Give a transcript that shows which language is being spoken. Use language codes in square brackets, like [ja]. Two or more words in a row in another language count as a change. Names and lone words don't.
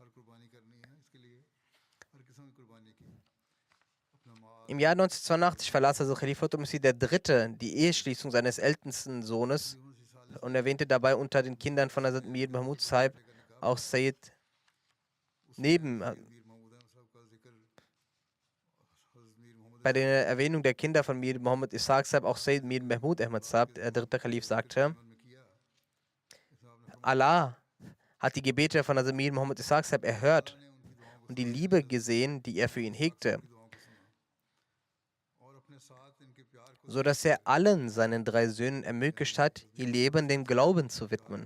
[de] Im Jahr 1982 verlas also Khalifatul Masih III. Die Eheschließung seines ältesten Sohnes und erwähnte dabei unter den Kindern von Hazrat Mir Mahmud Saib auch Sayyid neben Bei der Erwähnung der Kinder von Mir Muhammad Ishaq Sahib auch Sayyid Mir Mahmud Ahmad Sahib, der dritte Kalif, sagte, Allah hat die Gebete von Hazrat Mir Muhammad Ishaq Sahib erhört und die Liebe gesehen, die er für ihn hegte, so dass er allen seinen 3 Söhnen ermöglicht hat, ihr Leben dem Glauben zu widmen.